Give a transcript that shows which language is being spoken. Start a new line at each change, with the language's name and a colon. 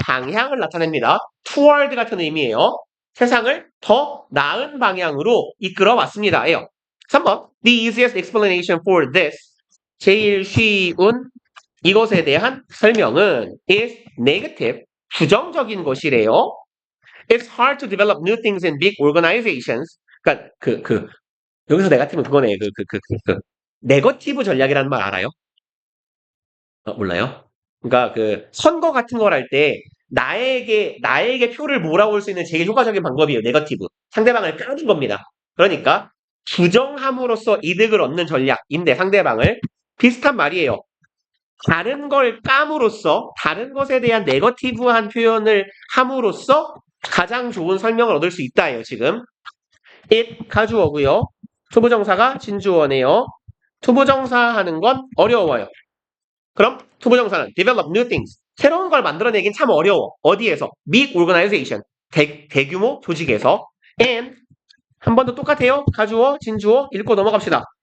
Korean: 방향을 나타냅니다. toward 같은 의미예요. 세상을 더 나은 방향으로 이끌어 왔습니다.예요.
English: 3번. The easiest explanation for this.
Korean: 제일 쉬운 이것에 대한 설명은
English: is negative.
Korean: 부정적인 것이래요.
English: It's hard to develop new things in big organizations.
Korean: 그러니까 여기서 네거티브는 그거네. 네거티브 전략이라는 말 알아요? 몰라요? 그러니까 선거 같은 걸 할 때 나에게 표를 몰아올 수 있는 제일 효과적인 방법이에요. 네거티브. 상대방을 까는 겁니다. 그러니까 부정함으로써 이득을 얻는 전략인데 상대방을 비슷한 말이에요. 다른 걸 까므로써 다른 것에 대한 네거티브한 표현을 함으로써 가장 좋은 설명을 얻을 수 있다예요. 지금 it 가주어고요. 투부정사가 진주어네요. 투부정사 하는 건 어려워요. 그럼 투부정사는 develop new things. 새로운 걸 만들어내긴 참 어려워. 어디에서?
English: big organization.
Korean: 대규모 조직에서. and 한 번 더 똑같아요. 가주어, 진주어 읽고 넘어갑시다.